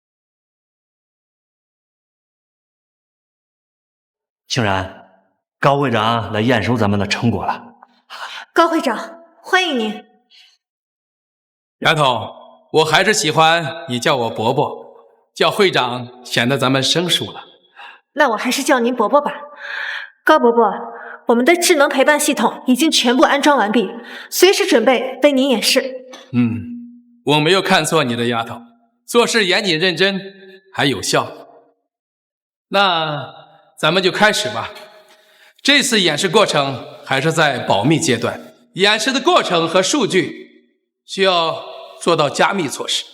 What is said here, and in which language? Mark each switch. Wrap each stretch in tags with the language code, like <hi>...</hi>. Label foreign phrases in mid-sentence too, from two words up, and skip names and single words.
<zh>清然，高会長來驗收咱們的成果了。高會長，歡迎您。丫頭，我還是喜歡你叫我伯伯，叫會長顯得咱們生疏了。那我還是叫您伯伯吧。高伯伯，我們的智能陪伴系統已經全部安裝完畢，隨時準備為您演示。我沒有看錯你的丫頭，做事嚴謹認真，還有效。那咱們就開始吧。這次演示過程還是在保密階段，演示的過程和數據需要做到加密措施。</zh>